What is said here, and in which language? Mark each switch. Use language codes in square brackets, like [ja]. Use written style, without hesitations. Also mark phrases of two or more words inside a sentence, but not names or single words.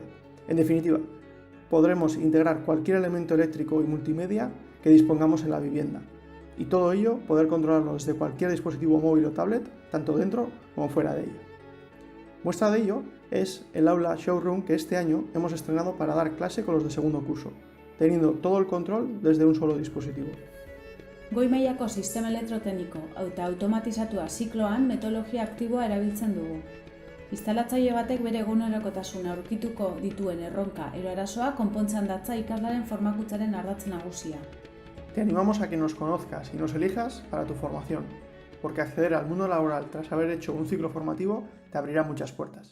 [es] En definitiva, podremos integrar cualquier elemento eléctrico y multimedia que dispongamos en la vivienda. Y todo ello poder controlarlo desde cualquier dispositivo móvil o tablet, tanto dentro como fuera de ella. Muestra de ello es el aula Showroom que este año hemos estrenado para dar clase con los de segundo curso, teniendo todo el control desde un solo dispositivo. [eu] Goi mailako sistema elektrotekniko eta automatizatua zikloan metodologia aktiboa erabiltzen dugu. Instalatzaile batek bere egunerokotasuna aurkituko dituen erronka edo arazoa konpontzen datza ikaslaren formakuntzaren ardatz nagusia. [es] Te animamos a que nos conozcas y nos elijas para tu formación, porque acceder al mundo laboral tras haber hecho un ciclo formativo te abrirá muchas puertas.